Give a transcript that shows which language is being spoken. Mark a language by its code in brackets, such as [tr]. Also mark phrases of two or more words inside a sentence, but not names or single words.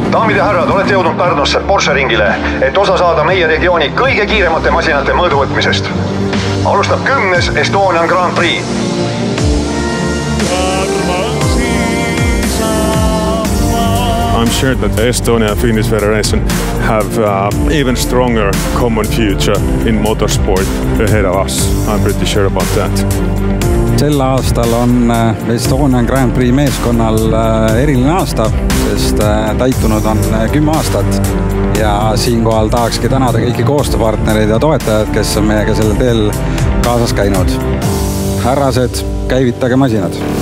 [et] daamid ja härrad, olete jõudnud Pärnusse Porsche ringile, et osa saada meie regiooni kõige kiiremate masinate mõõduvõtmisest. Alustab 10. Estonian Grand Prix. [en] I'm sure that the Estonia Finnish Federation have even stronger common future in motorsport ahead of us. I'm pretty sure about that. [et] Sel aastal on Estonian Grand Prix meeskonnal eriline aasta, sest täitunud on 10 aastat. Ja siinkohal tahakski tänada kõiki koostööpartnereid ja toetajad, kes on meiega sellel teel kaasas käinud. Härrased, käivitage masinad!